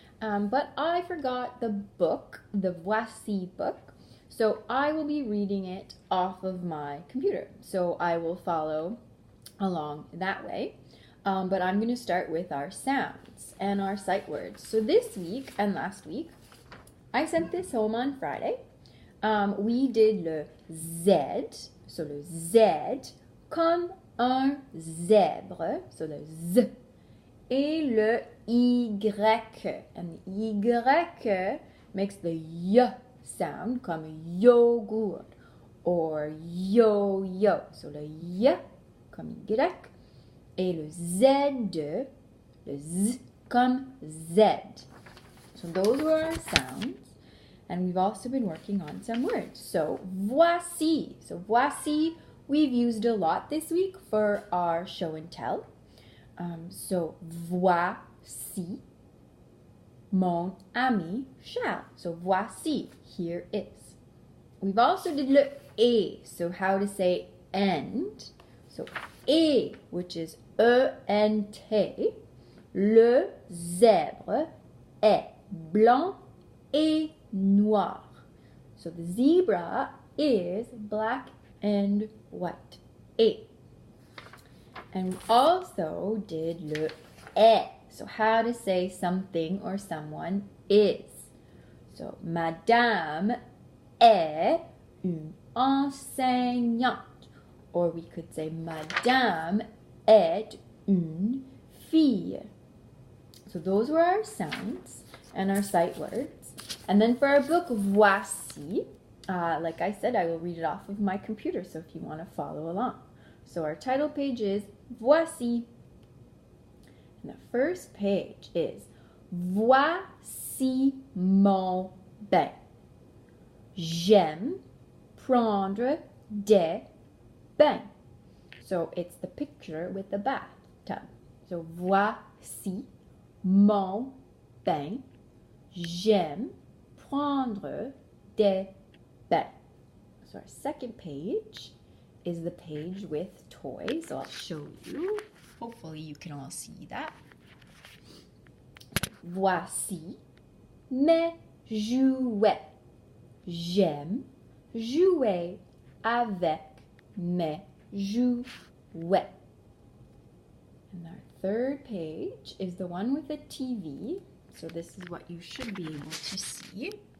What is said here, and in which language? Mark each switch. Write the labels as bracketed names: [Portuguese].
[English] But I forgot the book, the Voici book. So I will be reading it off of my computer. So I will follow along that way. But I'm going to start with our sounds and our sight words. So this week and last week, I sent this home on Friday. We did le Z, so [French] le Z, comme un zèbre, [English] so le Z, [French] et le Y, [English] and the Y makes the Y sound, [French] comme yogurt, [English] or yo-yo, so le Y, [French] comme Y, et le Z, le Z, comme Z. [English] So those were our sounds, and we've also been working on some words. So voici. So voici we've used a lot this week for our show and tell. [French] So voici mon ami Charles. [English] So voici, here is. We've also did le et, so how to say and. [French] So et, [English] which is E-N-T, [French] le zèbre est blanc et noir. [English] So the zebra is black and white. Et. And we also did le est. So how to say something or someone is. [French] So Madame est une enseignante. Or we could say Madame est une fille. [English] So those were our sounds and our sight words. And then for our book, Voici, like I said, I will read it off of my computer, so if you want to follow along. So our title page is Voici. And the first page is [French] Voici mon bain. J'aime prendre des bains. [English] So it's the picture with the bathtub. [French] So voici mon bain. J'aime prendre des bains. [English] So our second page is the page with toys. So I'll show you. Hopefully you can all see that. [French] Voici mes jouets. J'aime jouer avec mes jouets. [English] And our third page is the one with the TV. So this is what you should be able to see.